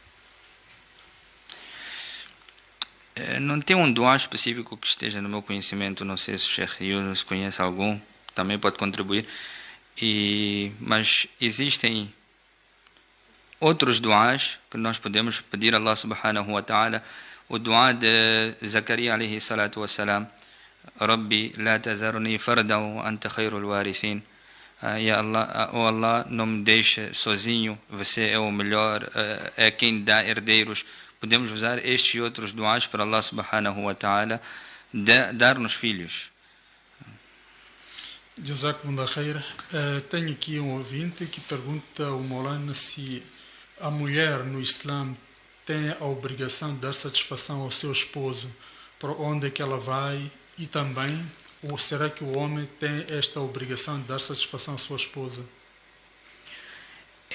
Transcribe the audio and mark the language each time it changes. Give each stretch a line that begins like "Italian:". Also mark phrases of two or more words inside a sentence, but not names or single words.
Portuguese: Não tem um duá específico que esteja no meu conhecimento. Não sei se o Sheikh Yunus conhece algum, também pode contribuir. Mas existem outros duás que nós podemos pedir a
Arabic: الله سبحانه وتعالى.
Portuguese: O duá de Zakaria
Arabic: عليه الصلاة والسلام: رب لا تذرني فردا وأنت خير الوارثين. يا الله,
Portuguese: oh Allah, não me deixe sozinho, você é o melhor, é quem dá herdeiros. Podemos usar estes e outros duás para
Arabic: الله سبحانه وتعالى
Portuguese: dar-nos filhos.
Arabic: جزاكم الله خير.
Portuguese: Tenho aqui um ouvinte que pergunta ao Maulana se a mulher no Islã tem a obrigação de dar satisfação ao seu esposo para onde é que ela vai, e também, ou será que o homem tem esta obrigação de dar satisfação à sua esposa?